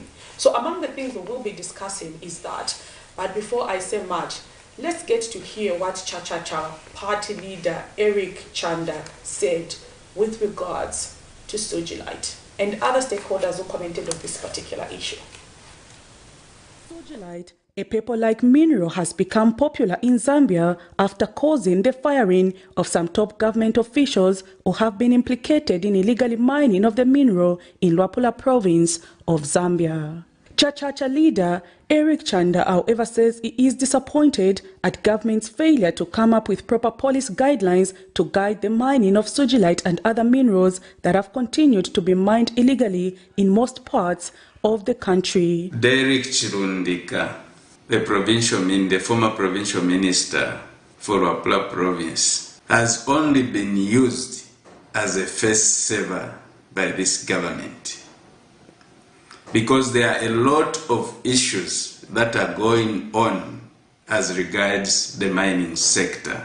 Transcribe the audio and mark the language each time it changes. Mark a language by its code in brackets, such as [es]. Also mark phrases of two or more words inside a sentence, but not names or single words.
[en] So among the things we will be discussing is that, but before I say much, let's get to hear what Cha-Cha-Cha party leader Eric Chanda said with regards to sojilite and other stakeholders who commented on this particular issue. Sojilite, a paper-like mineral, has become popular in Zambia after causing the firing of some top government officials who have been implicated in illegally mining of the mineral in Luapula Province of Zambia. Cha-Cha-Cha leader Eric Chanda, however, says he is disappointed at government's failure to come up with proper policy guidelines to guide the mining of sojilite and other minerals that have continued to be mined illegally in most parts of the country. Derek Chilundika, the former provincial minister for Wapula Province, has only been used as a face saver by this government, because there are a lot of issues that are going on as regards the mining sector.